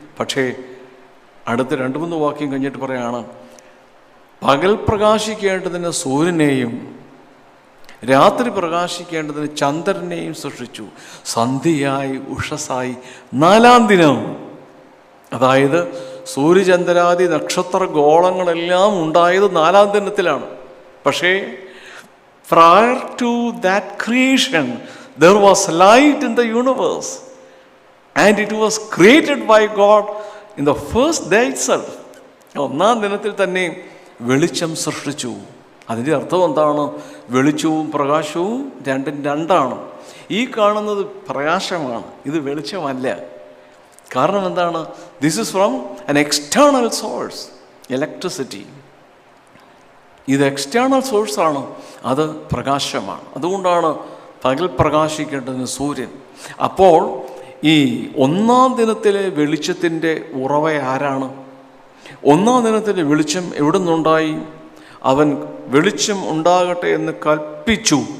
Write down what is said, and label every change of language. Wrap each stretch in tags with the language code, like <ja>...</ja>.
<ml>പക്ഷേ അടുത്ത 2-3 വാക്യം കഴിഞ്ഞിട്ട് പറയാണ്, പകൽ പ്രകാശിക്കേണ്ടതിന് സൂര്യനെയും രാത്രി പ്രകാശിക്കേണ്ടതിന് ചന്ദ്രനെയും സൃഷ്ടിച്ചു, സന്ധ്യയായി ഉഷസായി 4-ാം ദിനം. അതായത് സൂര്യചന്ദ്രാദി നക്ഷത്ര ഗോളങ്ങളെല്ലാം ഉണ്ടായത് 4-ാം ദിനത്തിലാണ്. പക്ഷേ</ml> <en>prior to that creation there was light in the universe and it was created by God in the first day itself.</en> <ml>1-ാം ദിനത്തിൽ തന്നെ വെളിച്ചം സൃഷ്ടിച്ചു. അതിൻ്റെ അർത്ഥം എന്താണ്? വെളിച്ചവും പ്രകാശവും രണ്ടും രണ്ടാണ്. ഈ കാണുന്നത് പ്രകാശമാണ്, ഇത് വെളിച്ചമല്ല. കാരണം എന്താണ്?</ml> <en>This is from an external source, electricity.</en> <ml>ഇത് എക്സ്റ്റേണൽ സോഴ്സാണ്, അത് പ്രകാശമാണ്. അതുകൊണ്ടാണ് പകൽ പ്രകാശിക്കേണ്ടതിന് സൂര്യൻ. അപ്പോൾ ഈ 1-ാം ദിനത്തിലെ വെളിച്ചത്തിൻ്റെ ഉറവ ആരാണ്? 1-ാം ദിനത്തിലെ വെളിച്ചം എവിടെ നിന്നുണ്ടായി? അവൻ വെളിച്ചം ഉണ്ടാകട്ടെ എന്ന് കൽപ്പിച്ചു.</ml>